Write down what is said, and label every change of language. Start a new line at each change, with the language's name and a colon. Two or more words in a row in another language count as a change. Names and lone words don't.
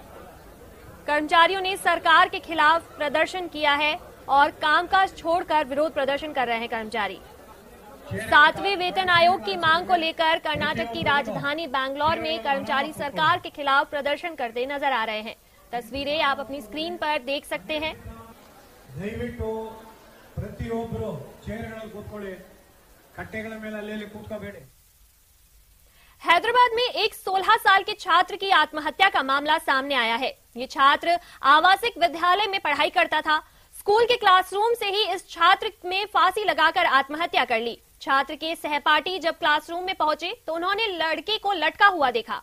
Hindi: कर्मचारियों ने सरकार के खिलाफ प्रदर्शन किया है और कामकाज छोड़कर विरोध प्रदर्शन कर रहे हैं कर्मचारी। 7वें वेतन आयोग की मांग को लेकर कर्नाटक की राजधानी बैंगलोर में कर्मचारी सरकार के खिलाफ प्रदर्शन करते नजर आ रहे हैं। तस्वीरें आप अपनी स्क्रीन पर देख सकते हैं।
Kannada: ದಯವಿಟ್ಟು ಪ್ರತಿಯೊಬ್ಬರು ಚೇರ್ಗಳಲ್ಲಿ ಕೂತ್ಕೊಳ್ಳಿ, ಕಟ್ಟೆಗಳ ಮೇಲೆ ಅಲ್ಲಿ ಕೂತ್ಕೋಬೇಡಿ।
Hindi: हैदराबाद में एक 16 साल के छात्र की आत्महत्या का मामला सामने आया है। ये छात्र आवासिक विद्यालय में पढ़ाई करता था। स्कूल के क्लासरूम से ही इस छात्र में फांसी लगाकर आत्महत्या कर ली। छात्र के सहपाठी जब क्लासरूम में पहुंचे तो उन्होंने लड़के को लटका हुआ देखा।